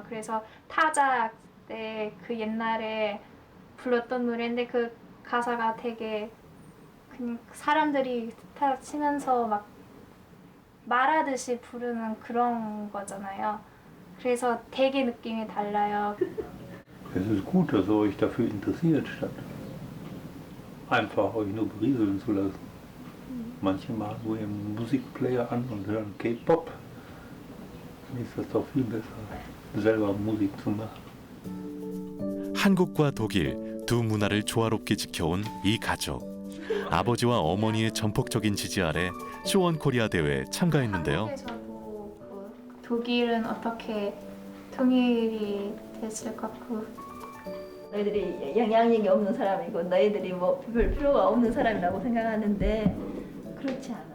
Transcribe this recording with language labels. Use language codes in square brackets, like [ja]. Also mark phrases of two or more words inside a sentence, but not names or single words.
[ko] 그래서 타자 때 그 옛날에 불렀던 노래인데 그 가사가 되게 그냥 사람들이 기타 치면서 막 말하듯이 부르는 그런 거잖아요. 그래서 되게 느낌이 달라요. [de] Es ist gut, dass ihr euch dafür interessiert, statt einfach euch nur berieseln zu lassen. Manche machen so ihren Musikplayer an und hören K-Pop. Dann ist das doch viel besser, selber Musik zu machen. [ko] 한국과 독일 두 문화를 조화롭게 지켜온 이 가족. 아버지와 어머니의 전폭적인 지지 아래 쇼원 코리아 대회에 참가했는데요. 한국에서도 독일은 어떻게 통일이 됐을까? 너희들이 영향력이 없는 사람이고 너희들이 뭐 별 필요가 없는 사람이라고 생각하는데 그렇지 않아.